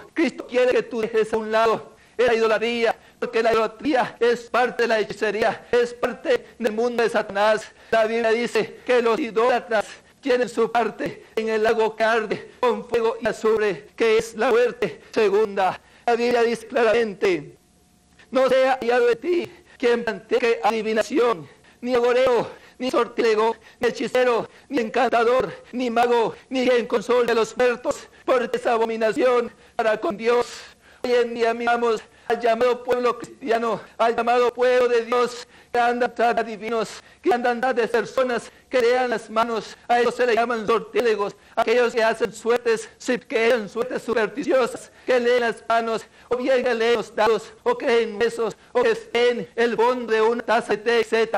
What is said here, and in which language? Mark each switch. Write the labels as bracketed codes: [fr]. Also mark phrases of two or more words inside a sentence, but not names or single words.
[es] Cristo quiere que tú dejes a un lado la idolatría, porque la idolatría es parte de la hechicería, es parte del mundo de Satanás. La Biblia dice que los idólatras tienen su parte en el lago que arde con fuego y azufre, que es la muerte segunda. La Biblia dice claramente, no sea hallado de ti quien practique adivinación, ni agoreo, ni sortilego, ni hechicero, ni encantador, ni mago, ni quien console a los muertos, porque es abominación para con Dios. Hoy en día miramos al llamado pueblo cristiano, al llamado pueblo de Dios, que andan tras adivinos, que andan tras de personas que lean las manos. A ellos se les llaman sortílegos, aquellos que hacen suertes, que hacen suertes supersticiosas, que leen las manos, o bien que leen los dados, o que leen huesos, o que leen el fondo de una taza de té, etc.